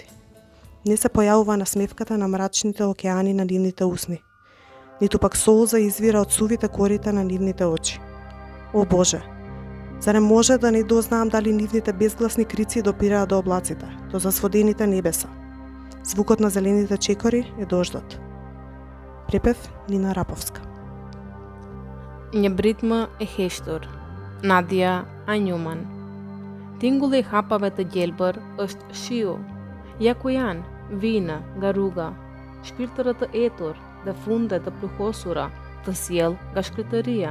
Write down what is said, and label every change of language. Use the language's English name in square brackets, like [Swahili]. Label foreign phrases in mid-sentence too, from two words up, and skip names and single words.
[Macedonian] Не се појавува насмевката на мрачните океани на нивните усни, ниту пак солза извира од сувите корита на нивните очи. О Боже, зарем може да не дознаам дали нивните безгласни крици допираат до облаците, до засводените небеса? Звукот на зелените чекори е дождот. Препев Нина Раповска. [Albanian] Një britmë e heshtur. Nadia A. Newman. Tingulli i hapave të gjelbër është shiu. Ja ku janë, vinë nga rruga, shpirtërët të etur dhe funde të pluhosura të sjell nga shkretëria.